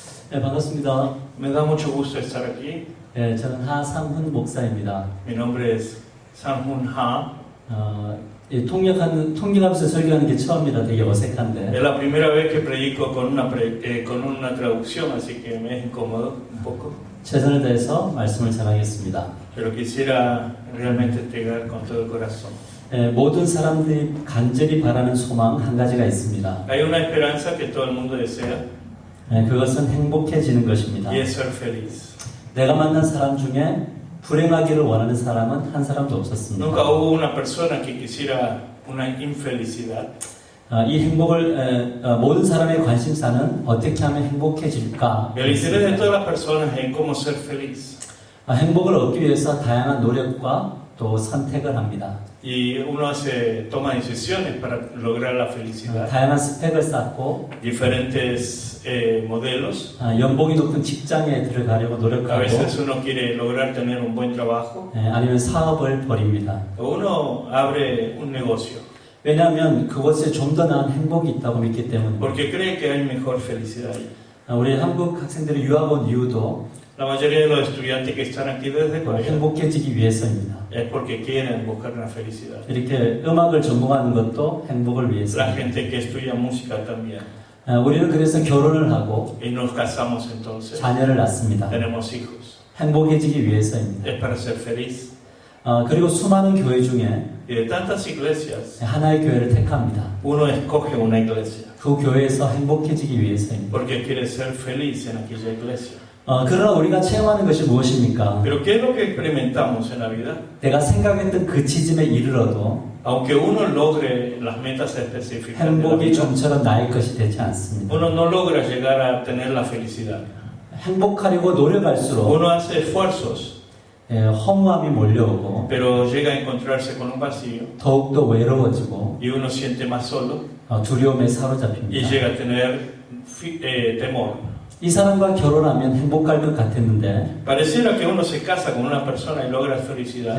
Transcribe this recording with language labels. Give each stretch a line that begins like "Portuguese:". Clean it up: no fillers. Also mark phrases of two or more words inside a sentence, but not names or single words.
Korean: 네, 반갑습니다.
Spanish: Me da mucho gusto estar aquí.
Korean: 네, 저는 하상훈 목사입니다.
Spanish: Mi nombre es Sang-Hun Ha.
Korean: 통역하면서 설교하는 게 처음이라 되게 어색한데.
Spanish: Es la primera vez que predico con una traducción, así que me es incómodo un poco.
Korean: 최선을 다해서 말씀을 전하겠습니다.
Spanish: Pero quisiera realmente entregar con todo el corazón.
Korean: 모든 사람들이 간절히 바라는 소망 한 가지가 있습니다.
Spanish: Hay una esperanza que todo el mundo desea
Korean: 그것은 행복해지는 것입니다.
Spanish: y es ser feliz.
Korean: 내가 만난 사람 중에 불행하기를 원하는 사람은 한 사람도 없었습니다.
Spanish: Nunca hubo una persona que quisiera una infelicidad.
Korean: 이 행복을 모든 사람의 관심사는 어떻게 하면 행복해질까?
Spanish: El interés de todas las personas es en cómo ser feliz.
Korean: 행복을 얻기 위해서 다양한 노력과 또 선택을 합니다.
Spanish: Y uno toma decisiones para lograr la felicidad.
Korean: 다양한 스펙을 쌓고
Spanish: diferentes modelos.
Korean: 연봉이 높은 직장에 들어가려고
Spanish: A
Korean: 노력하고
Spanish: veces uno quiere lograr tener un buen trabajo.
Korean: 아니면 사업을 벌입니다.
Spanish: O uno abre un negocio.
Korean: 왜냐하면 그곳에 좀 더 나은 행복이 있다고 믿기 때문에.
Spanish: Porque cree que hay mejor felicidad ahí.
Korean: 우리 한국 학생들이 유학 온 이유도
Spanish: La mayoría de los estudiantes que están aquí desde Corea
Korean: 행복해지기 위해서입니다.
Spanish: es porque quieren buscar una felicidad.
Korean: 이렇게 음악을 전공하는 것도 행복을
Spanish: La
Korean: 위해서입니다.
Spanish: gente que estudia música también.
Korean: 우리는 그래서 결혼을 하고
Spanish: Y nos casamos entonces.
Korean: 자녀를 낳습니다.
Spanish: Tenemos hijos.
Korean: 행복해지기 위해서입니다.
Spanish: Es para ser feliz.
Korean: 그리고 수많은 교회 중에
Spanish: Y de tantas iglesias,
Korean: 하나의 교회를 택합니다.
Spanish: uno escoge una iglesia.
Korean: 그 교회에서 행복해지기 위해서입니다.
Spanish: Porque quiere ser feliz en aquella iglesia.
Korean: 그러나 우리가 체험하는 것이 무엇입니까?
Spanish: Pero ¿qué es lo que experimentamos en la vida?
Korean: 내가 생각했던 그 지점에 이르러도
Spanish: Aunque uno logre las metas específicas de la
Korean: 행복이
Spanish: vida,
Korean: 좀처럼 나의 것이 되지 않습니다.
Spanish: uno no logra llegar a tener la felicidad.
Korean: 행복하려고 노력할수록
Spanish: Uno hace esfuerzos,
Korean: 허무함이 몰려오고
Spanish: pero llega a encontrarse con un vacío
Korean: 더욱더 외로워지고
Spanish: y uno siente más solo
Korean: 두려움에
Spanish: y
Korean: 사로잡힙니다.
Spanish: llega a tener temor.
Korean: 이 사람과 결혼하면 행복할 것 같았는데
Spanish: Pareciera que uno se casa con una persona y logra felicidad,